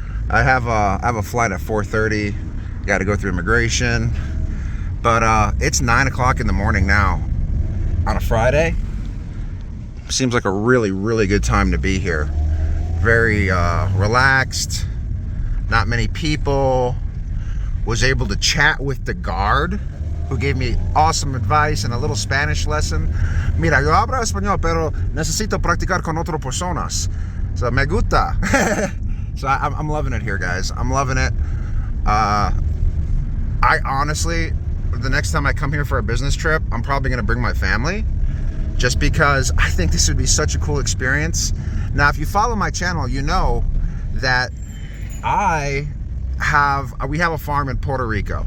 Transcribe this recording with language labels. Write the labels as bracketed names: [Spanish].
[English] I have a flight at 4:30. Got to go through immigration, but it's 9 o'clock in the morning now on a Friday. Seems like a really good time to be here. Very relaxed, not many people. Was able to chat with the guard, who gave me awesome advice and a little Spanish lesson. [Spanish] Mira, yo hablo español, pero necesito practicar con otras personas. So me gusta. [English] So I'm loving it here, guys. I'm loving it. I honestly, the next time I come here for a business trip, I'm probably gonna bring my family, just because I think this would be such a cool experience. Now, if you follow my channel, you know that we have a farm in Puerto Rico.